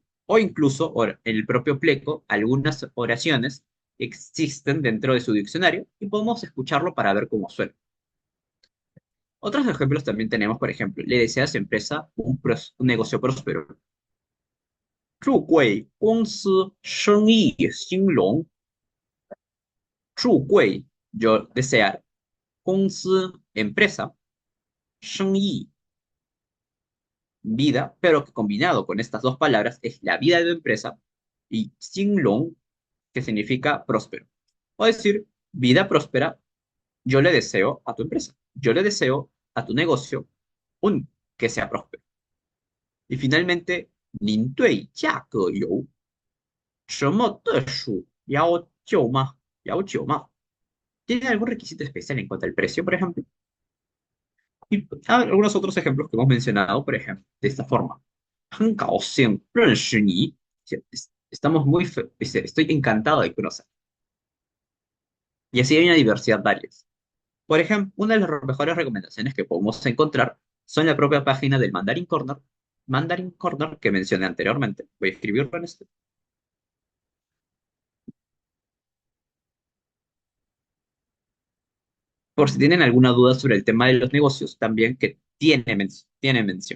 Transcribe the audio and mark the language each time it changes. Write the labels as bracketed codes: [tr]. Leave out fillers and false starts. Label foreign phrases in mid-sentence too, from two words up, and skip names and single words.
[es] O incluso en el propio Pleco, algunas oraciones existen dentro de su diccionario y podemos escucharlo para ver cómo suena. Otros ejemplos también tenemos, por ejemplo, le desea a su empresa un negocio próspero. [zh] 祝贵公司生意兴隆。 [es] 祝贵 yo desear, 公司 empresa, 生意 vida, pero que combinado con estas dos palabras es la vida de tu empresa y Xinglong, que significa próspero. O decir, vida próspera, yo le deseo a tu empresa, yo le deseo a tu negocio que sea próspero. Y finalmente, [zh] 您对价格有什么特殊要求吗? [es] ¿Tiene algún requisito especial en cuanto al precio, por ejemplo? Y algunos otros ejemplos que hemos mencionado, por ejemplo, de esta forma. [zh] 很高兴认识你. [es] Estamos estoy encantado de conocer. Y así hay una diversidad varias. Por ejemplo, una de las mejores recomendaciones que podemos encontrar son la propia página del Mandarin Corner que mencioné anteriormente. Voy a escribirlo en este. Por si tienen alguna duda sobre el tema de los negocios, también que tiene mención.